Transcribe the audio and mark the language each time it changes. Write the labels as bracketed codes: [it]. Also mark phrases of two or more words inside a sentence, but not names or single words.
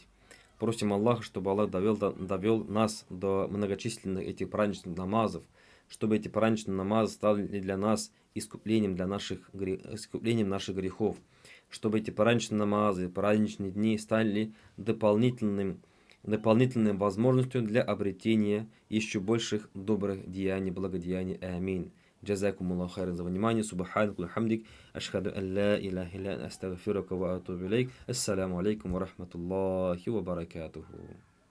[ru] Просим Аллаха, чтобы Аллах довел нас до многочисленных этих праздничных намазов, чтобы эти праздничные намазы стали для нас искуплением наших грехов, чтобы эти праздничные намазы, праздничные дни стали дополнительной возможностью для обретения еще больших добрых деяний, благодеяний. Аминь. [ar] جزاكم الله خيرا [ru] за внимание. [ar] سبحانك وبحمدك. أشهد أن لا إله إلا أنت أستغفرك وأتوب إليك. السلام عليكم ورحمة الله وبركاته.